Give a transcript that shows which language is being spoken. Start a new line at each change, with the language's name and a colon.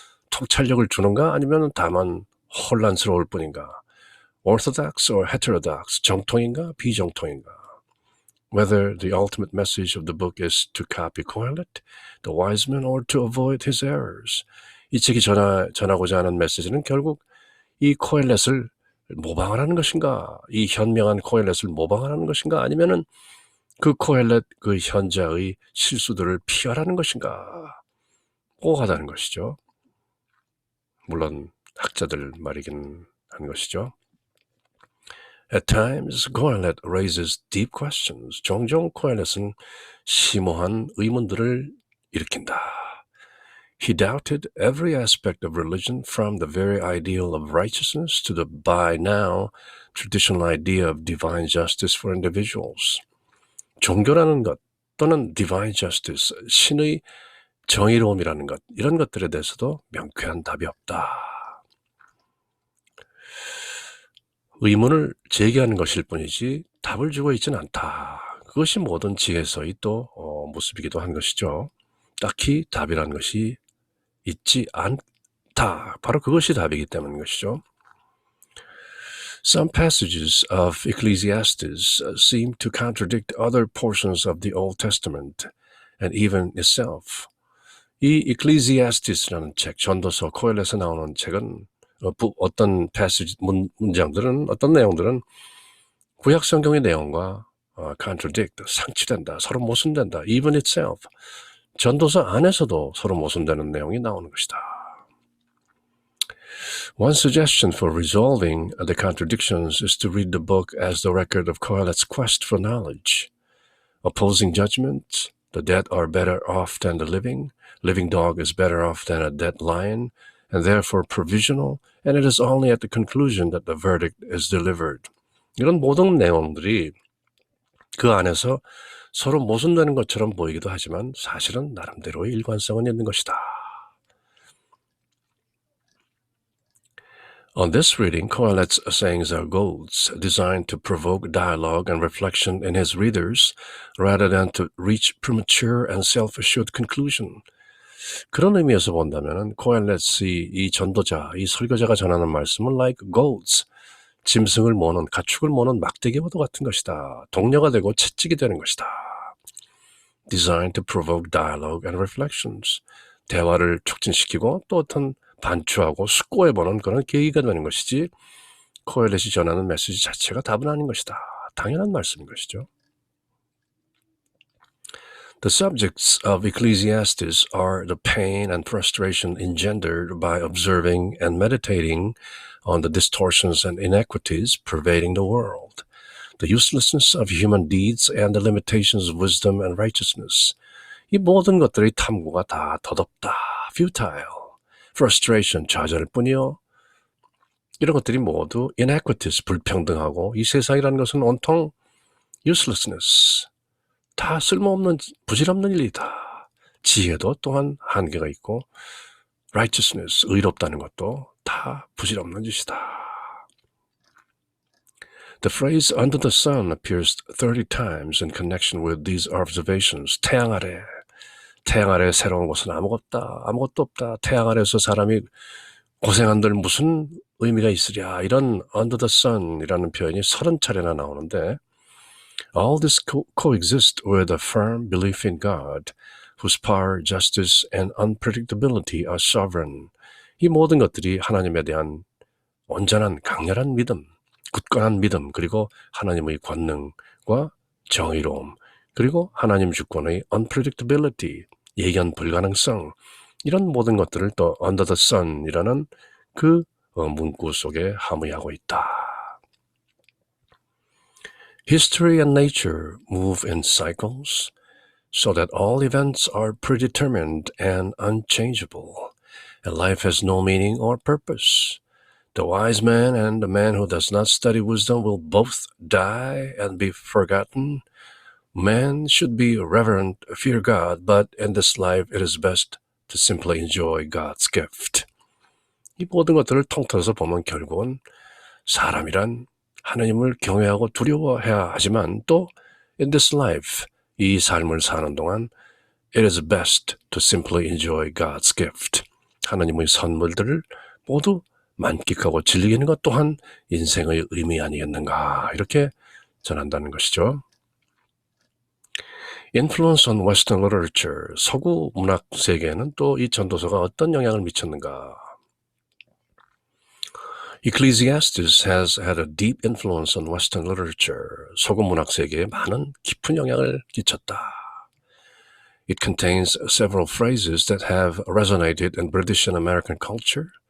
Korean: 통찰력을 주는가 아니면 다만 혼란스러울 뿐인가.
English: Orthodox or heterodox.
Korean: 정통인가 비정통인가.
English: Whether the ultimate message of the book is to copy Kohelet, the wise man, or to avoid his errors.
Korean: 이 책이 전하고자 하는 메시지는 결국 이 코헬렛을 모방하라는 것인가, 이 현명한 코헬렛을 모방하라는 것인가, 아니면은 그 코헬렛, 그 현자의 실수들을 피하라는 것인가, 오하다는 것이죠. 물론 학자들 말이긴 한 것이죠.
English: At times, Kohelet raises deep questions.
Korean: 종종 코헬렛은 심오한 의문들을 일으킨다.
English: He doubted every aspect of religion from the very ideal of righteousness to the by now traditional idea of divine justice for individuals.
Korean: 종교라는 것 또는
English: divine justice,
Korean: 신의 정의로움이라는 것, 이런 것들에 대해서도 명쾌한 답이 없다. 의문을 제기하는 것일 뿐이지 답을 주고 있지는 않다. 그것이 모든 지혜서의 또 모습이기도 한 것이죠. 딱히 답이라는 것이 있지 않다. 바로 그것이 답이기 때문인 것이죠.
English: Some passages of Ecclesiastes seem to contradict other portions of the Old Testament and even itself.
Korean: 이 Ecclesiastes,라는 책, 전도서 코헬렛에 나오는 책은 어떤 패시지 문장들은, 어떤 내용들은 구약 성경의 내용과 contradict, 상치된다, 서로 모순된다.
English: even itself.
Korean: 전도서 안에서도 서로 모순되는 내용이 나오는 것이다.
English: One suggestion for resolving the contradictions is to read the book as the record of Kohelet's quest for knowledge. Opposing judgment, the dead are better off than the living dog is better off than a dead lion, and therefore provisional, and it is only at the conclusion that the verdict is delivered.
Korean: 이런 모든 내용들이 그 안에서 서로 모순되는 것처럼 보이기도 하지만 사실은 나름대로의 일관성은 있는 것이다.
English: On this reading, Kohelet's sayings are goads designed to provoke dialogue and reflection in his readers rather than to reach premature and self-assured conclusion.
Korean: 그런 의미에서 본다면 코헬렛의 이 전도자, 이 설교자가 전하는 말씀은
English: like goads,
Korean: 짐승을 모는, 가축을 모는 막대기와도 같은 것이다. 동료가 되고 채찍이 되는 것이다.
English: designed to provoke dialogue and reflections.
Korean: 대화를 촉진시키고 또 어떤 반추하고 숙고해보는 그런 계기가 되는 것이지 코엘렛이 전하는 메시지 자체가 답은 아닌 것이다. 당연한 말씀인 것이죠.
English: The subjects of Ecclesiastes are the pain and frustration engendered by observing and meditating on the distortions and inequities pervading the world, the uselessness of human deeds and the limitations of wisdom and righteousness.
Korean: 이 모든 것들의 탐구가 다 덧없다,
English: futile, frustration,
Korean: 좌절일 뿐이요. 이런 것들이 모두 inequities, 불평등하고 이 세상이라는 것은 온통 uselessness, 다 쓸모없는 부질없는 일이다. 지혜도 또한 한계가 있고 righteousness, 의롭다는 것도 다 부질없는 짓이다.
English: The phrase under the sun appears 30 times in connection with these observations.
Korean: 태양 아래 새로운 것은 아무것도 없다. 태양 아래에서 사람이 고생한들 무슨 의미가 있으랴. 이런 under the sun이라는 표현이 30차례나 나오는데
English: all this coexist with a firm belief in God, whose power, justice, and unpredictability are sovereign.
Korean: 이 모든 것들이 하나님에 대한 온전한 강렬한 믿음, 굳건한 믿음, 그리고 하나님의 권능과 정의로움, 그리고 하나님 주권의 unpredictability, 예견 불가능성, 이런 모든 것들을 또
English: under the sun
Korean: 이라는 그 문구 속에 함의하고 있다.
English: History and nature move in cycles, so that all events are predetermined and unchangeable, and life has no meaning or purpose. The wise man and the man who does not study wisdom will both die and be forgotten. Man should be reverent, fear God, but in this life it is best to simply enjoy God's gift.
Korean: 이 모든 것들을 통틀어서 보면 결국은 사람이란 하나님을 경외하고 두려워해야 하지만 또
English: in this life,
Korean: 이 삶을 사는 동안
English: it is best to simply enjoy God's gift.
Korean: 하나님의 선물들을 모두 만끽하고 즐기는 것 또한 인생의 의미 아니겠는가 이렇게 전한다는 것이죠.
English: Influence on Western Literature,
Korean: 서구 문학 세계에는 또 이 전도서가 어떤 영향을 미쳤는가.
English: Ecclesiastes has had a deep influence on Western literature.
Korean: 서구 문학 세계에 많은 깊은 영향을 끼쳤다.
English: It contains several phrases that have resonated in British and American culture.